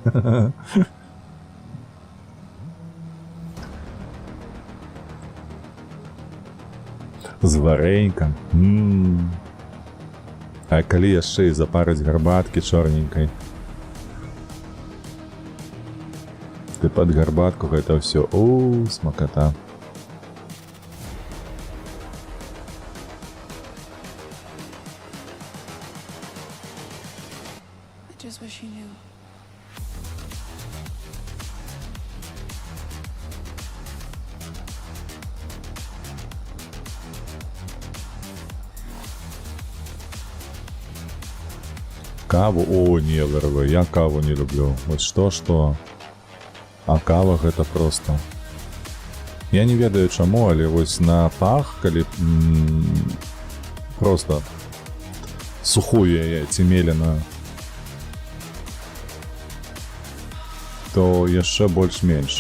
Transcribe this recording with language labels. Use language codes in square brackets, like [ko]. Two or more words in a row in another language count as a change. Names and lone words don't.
[be] З варэнькам. А калі яшчэ і запарыць гарбаткі чорненькай. Ты пад гарбатку гэта ўсё. О, смаката. [en] I just wish you knew. [be] Каву? О, не, ВРВ, я каву не люблю. [ru] Вот что. [be] А кава гэта просто Я не ведаю чаму, але вось на пах, калі просто сухую яе ці меленую, то яшчэ больш-менш.